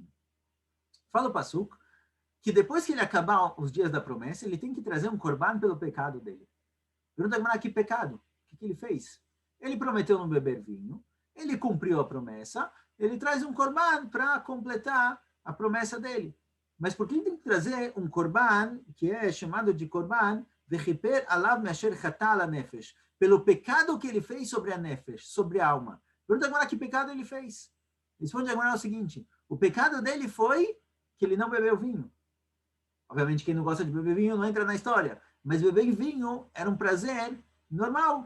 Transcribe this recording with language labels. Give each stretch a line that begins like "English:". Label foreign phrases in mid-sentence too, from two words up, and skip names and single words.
Portuguese: Fala o Pasuk, que depois que ele acabar os dias da promessa, ele tem que trazer um corban pelo pecado dele. Pergunta a que pecado? O que ele fez? Ele prometeu não beber vinho, ele cumpriu a promessa, ele traz um corban para completar a promessa dele. Mas por que ele tem que trazer um corban, que é chamado de corban,
Hebrew: וכפר עליו מאשר חטא על הנפש,
Portuguese: pelo pecado que ele fez sobre a nefesh, sobre a alma. Pergunta agora que pecado ele fez. Responde agora o seguinte, o pecado dele foi que ele não bebeu vinho. Obviamente, quem não gosta de beber vinho não entra na história. Mas beber vinho era um prazer normal.